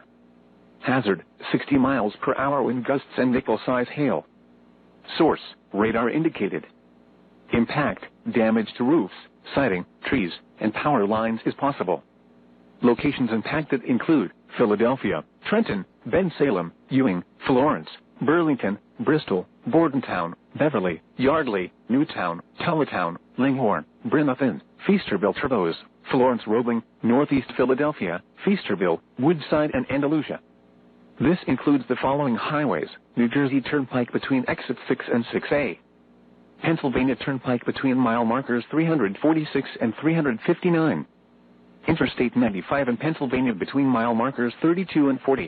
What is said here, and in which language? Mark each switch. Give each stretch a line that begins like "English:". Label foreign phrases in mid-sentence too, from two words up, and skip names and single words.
English: Hazard, 60 miles per hour wind gusts and nickel-size hail. Source, radar indicated. Impact, damage to roofs, siding, trees, and power lines is possible. Locations impacted include Philadelphia, Trenton, Bensalem, Ewing, Florence, Burlington, Bristol, Bordentown, Beverly, Yardley, Newtown, Tullatown, Linghorn, Bremerton, Feasterville, Trevose, Florence, Roebling, Northeast Philadelphia, Feasterville, Woodside, and Andalusia. This includes the following highways: New Jersey Turnpike between exits 6 and 6A. Pennsylvania Turnpike between mile markers 346 and 359. Interstate 95 in Pennsylvania between mile markers 32 and 40.